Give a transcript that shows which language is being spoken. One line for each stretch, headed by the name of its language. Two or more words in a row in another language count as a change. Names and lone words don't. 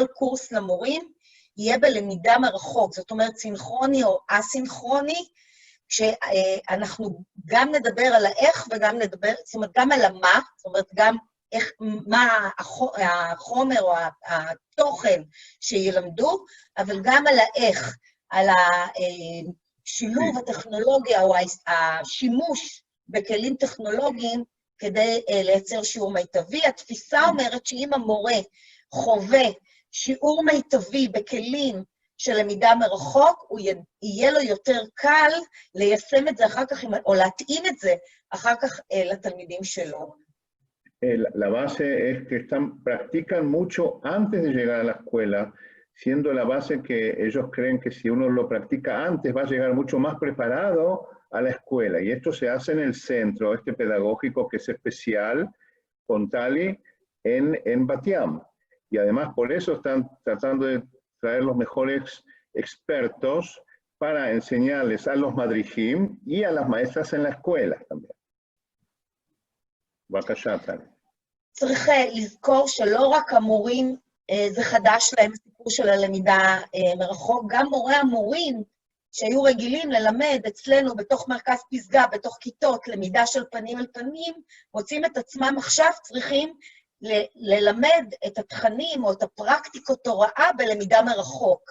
Hebrew: קורס למורים יהיה בלמידה מרחוק, זאת אומרת סינכרוני או אסינכרוני, שאנחנו גם נדבר על האיך וגם נדבר, זאת אומרת גם על המה, זאת אומרת גם איך, מה החומר או התוכן שילמדו, אבל גם על האיך, על השילוב הטכנולוגיה או השימוש בכלים טכנולוגיים כדי לייצר שיעור מיטבי. התפיסה אומרת שאם המורה חווה שיעור מיטבי בכלים של למידה מרחוק, יהיה לו יותר קל ליישם את זה אחר כך, או להתאים את זה אחר כך לתלמידים שלו.
Spanish: La base es que practican mucho antes de llegar a la escuela, siendo la base que ellos creen que si uno lo practica antes va a llegar mucho más preparado a la escuela. Y esto se hace en el centro, pedagógico que es especial, con Tali, en Bat Yam. Y además por eso están tratando de traer los mejores expertos para enseñarles a los madrijim y a las maestras en la escuela también.
Hebrew: בבקשה, טלי. צריך לזכור שלא רק המורים, זה חדש להם סיפור של הלמידה מרחוק, גם מורי המורים שהיו רגילים ללמד אצלנו בתוך מרכז פסגה, בתוך כיתות, למידה של פנים אל פנים, מוצאים את עצמם עכשיו צריכים ללמד את התכנים או את הפרקטיקות הוראה בלמידה מרחוק.